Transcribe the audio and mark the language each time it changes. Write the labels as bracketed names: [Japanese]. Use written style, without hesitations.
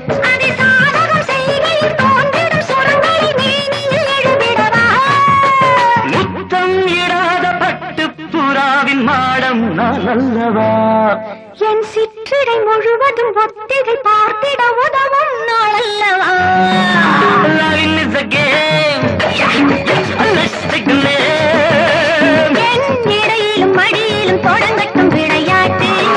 [Tamil] அதை சாதகம் செய்கையில் தோன்றிடும் சுரங்களை மேனியில் எழுதிடவா. முத்தம் இடாத பட்டு புறாவின் மாடம் நான் அல்லவா. என் சிற்றிடை முழுவதும் ஒத்திகை பார்த்திட உதவும் நாளல்லவா. [English] Loving is a game, yeah, let's take the name. [Tamil] என் இடையிலும் மடியிலும் தொடங்கட்டும் விளையாட்டு.